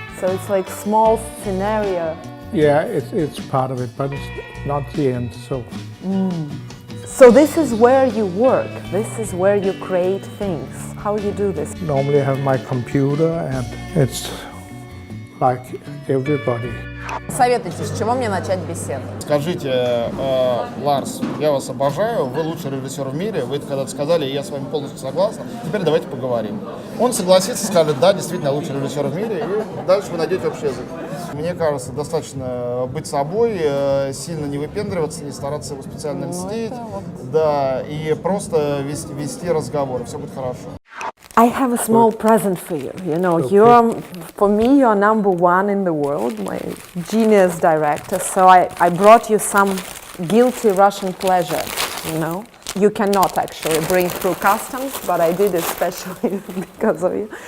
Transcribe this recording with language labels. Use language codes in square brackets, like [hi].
[en] So it's like small scenario. Yeah, it's part of it, but it's not the end. So this is where you work. This is where you create things. How you do this? Normally I have my computer and it's like everybody. [ru] Советуйте, с чего мне начать беседу? Скажите, Ларс, я вас обожаю, вы лучший режиссер в мире, вы это когда-то сказали, и я с вами полностью согласна, теперь давайте поговорим. Он согласится, скажет, да, действительно, лучший режиссер в мире, и дальше вы найдете общий язык. Мне кажется, достаточно быть собой, сильно не выпендриваться, не стараться его специально льстить, да, и просто вести разговор, все будет хорошо. [en] I have a small present for you. You know, you're, for me, you're number one in the world, my genius director. So I brought you some guilty Russian pleasure, you know. You cannot actually bring through customs, but I did especially because of you.